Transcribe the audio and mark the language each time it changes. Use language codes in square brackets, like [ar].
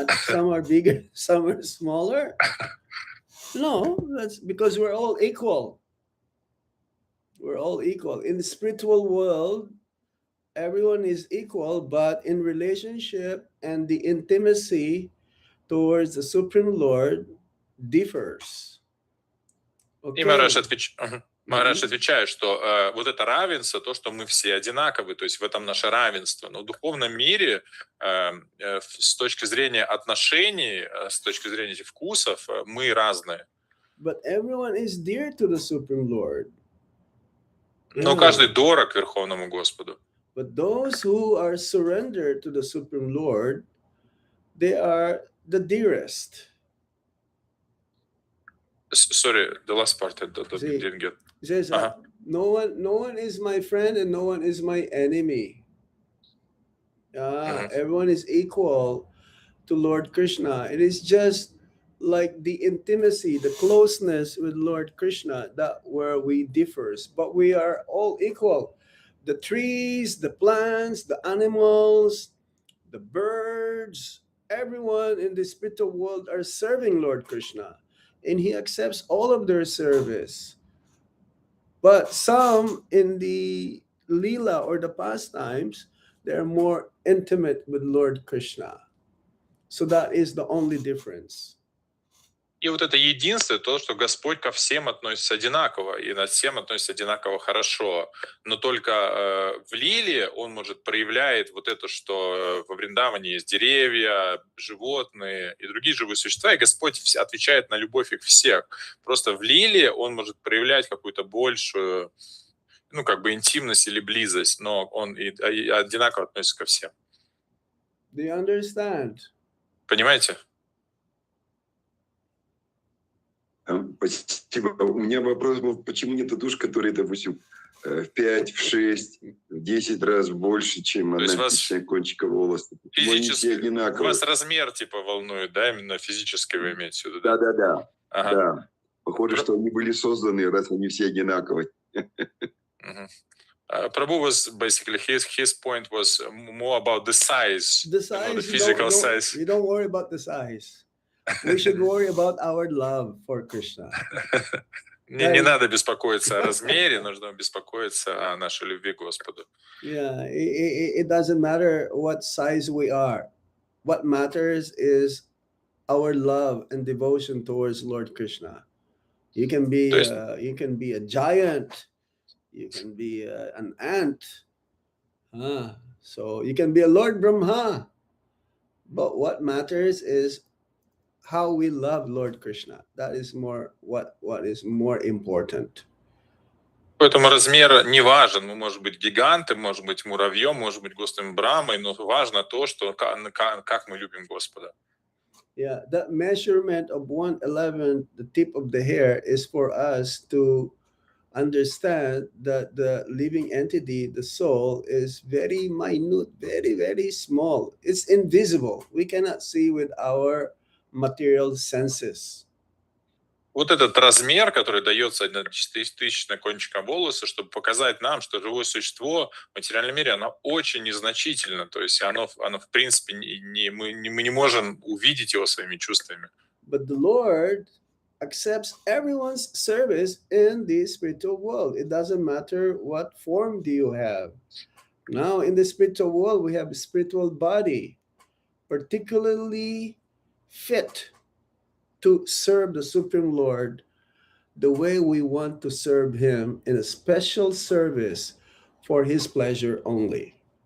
[en] Some are bigger, some are smaller. No, that's because we're all equal. We're all equal. In the spiritual world, everyone is equal, but in relationship and the intimacy towards the Supreme Lord differs. [ru] И Маharaj, [en] Okay. [ru] Маharaj отвечает, что вот это равенство, то, что мы все одинаковы, то есть в этом наше равенство. Но в духовном мире с точки зрения отношений, с точки зрения этих вкусов, мы разные. [en] But everyone is dear to the Supreme Lord. [ru] Но каждый дорог Верховному Господу. [en] But those who are surrendered to the Supreme Lord, they are the dearest. Sorry, the last part I didn't get. He says, no one is my friend and no one is my enemy. Everyone is equal to Lord Krishna. It is just like the intimacy, the closeness with Lord Krishna, that where we differs, but we are all equal. The trees, the plants, the animals, the birds, everyone in the spiritual world are serving Lord Krishna, and he accepts all of their service. But some in the Leela or the pastimes, they're more intimate with Lord Krishna. So that is the only difference. [ru] И вот это единство, то, что Господь ко всем относится одинаково, и над всем относится одинаково хорошо. Но только в Лиле он, может, проявляет вот это, что во Вриндаване есть деревья, животные и другие живые существа, и Господь отвечает на любовь их всех. Просто в Лиле он может проявлять какую-то большую, интимность или близость, но он и одинаково относится ко всем. [en] Do you understand? [ru] Понимаете? Спасибо. У меня вопрос был, почему нет душ, которые, допустим, в 5, в 6, в 10 раз больше, чем одна кончика волоса? Почему они все одинаковые? Вас размер волнует, да, именно физически вы имеете в виду? Да. Да. Похоже, что они были созданы, раз они все одинаковые. [en] Prabhu was basically, his point was more about the size, the physical size. We don't worry about the size. We should worry about our love for Krishna. [ru] Не надо беспокоиться о размере, нужно беспокоиться о нашей любви к Господу. [en] Yeah, it doesn't matter what size we are. What matters is our love and devotion towards Lord Krishna. You can be a giant. You can be an ant. So you can be a Lord Brahma. But what matters is how we love Lord Krishna. That is more what is more important. [ru] Поэтому размер не важен. Мы можем быть гигантом, может быть муравьем, может быть Господом Брамой, но важно то, что как мы любим Господа. [en] Yeah, that measurement of 1/11, the tip of the hair, is for us to understand that the living entity, the soul, is very minute, very, very small. It's invisible. We cannot see with our material senses. [ru] Вот этот размер, который дается 1/1000 кончика волоса, чтобы показать нам, что живое существо в материальном мире, оно очень незначительно. То есть оно в принципе, мы не можем увидеть его своими чувствами. [en] But the Lord accepts everyone's service in the spiritual world. It doesn't matter what form do you have. Now, in the spiritual world, we have a spiritual body, particularly fit to serve the Supreme Lord the way we want to serve Him, in a special service for His pleasure only.